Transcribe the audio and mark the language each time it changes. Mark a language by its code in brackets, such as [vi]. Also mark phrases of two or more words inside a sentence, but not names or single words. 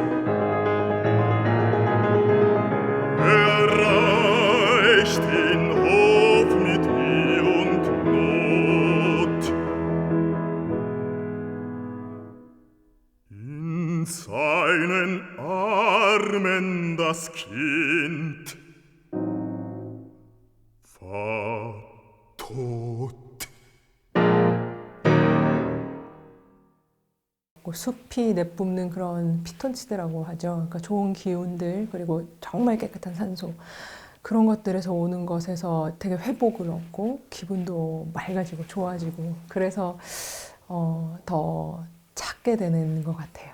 [de] Reicht den Hof mit Mühe und Not. In seinen Armen das Kind war tot. [ko] 숲이 내뿜는 그런 피톤치드라고 하죠. 그러니까 좋은 기운들, 그리고 정말 깨끗한 산소, 그런 것들에서 오는 것에서 되게 회복을 얻고 기분도 맑아지고 좋아지고, 그래서 더 찾게 되는 것 같아요.